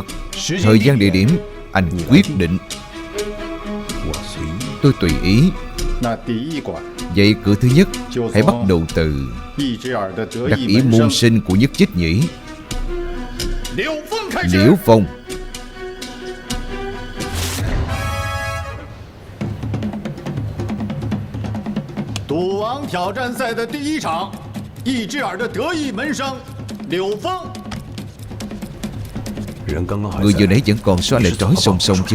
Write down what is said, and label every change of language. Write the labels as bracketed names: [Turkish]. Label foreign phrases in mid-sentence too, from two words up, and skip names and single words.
[Vietnamese] Thời gian địa điểm anh quyết định. Tôi tùy ý. Vậy cửa thứ nhất hãy bắt đầu từ đặc ý môn sinh của Nhất Chích nhỉ. Liễu Phong. [Chinese] 赌王挑战赛的第一场，易之耳的得意门生柳峰。 [Vietnamese] Người vừa nãy vẫn còn xóa lệ trói song song chứ.